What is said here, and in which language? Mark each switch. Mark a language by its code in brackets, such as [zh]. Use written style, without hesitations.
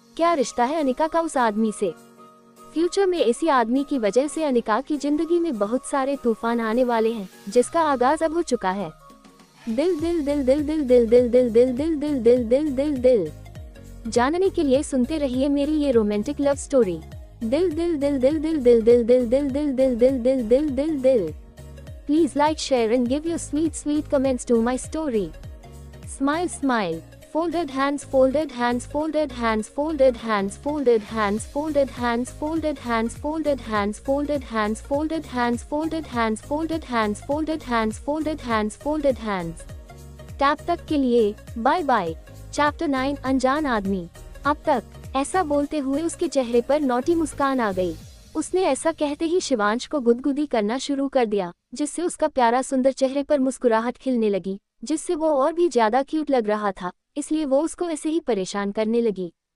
[hi] क्या रिश्ता है अनिका का उस आदमी से? फ्यूचर में इसी आदमी की वजह से अनिका की जिंदगी में बहुत सारे तूफान आने वाले हैं, जिसका आगाज अब हो चुका है। दिल दिल दिल दिल दिल दिल दिल दिल दिल दिल दिल दिल दिल दिल दिल। जानने के लिए सुनते रहिए मेरी ये रोमांटिक लव स्टोरी। दिल दिल दिल दिल दिल दिल दिल दिल दिल दिल दिल दिल दिल दिल दिल दिल। [en] Please like, share and give your sweet comments to my story. Smile, smile. Folded hands, folded hands, folded hands, folded hands, folded hands, folded hands, folded hands, folded hands, folded hands, folded hands, folded hands, folded hands, folded hands, folded hands, folded hands. [hi] Tab तक के लिए bye bye. Chapter 9 अनजान आदमी। अब तक ऐसा बोलते हुए उसके चेहरे पर नौटी मुस्कान आ गई। उसने ऐसा कहते ही शिवांश को गुदगुदी करना शुरू कर दिया, जिससे उसका प्यारा सुंदर चेहरे पर मुस्कुराहट खिलने लगी, जिससे वो और भी ज्यादा क्यूट लग रहा था, इसलिए वो उसको ऐसे ही परेशान करने लगी।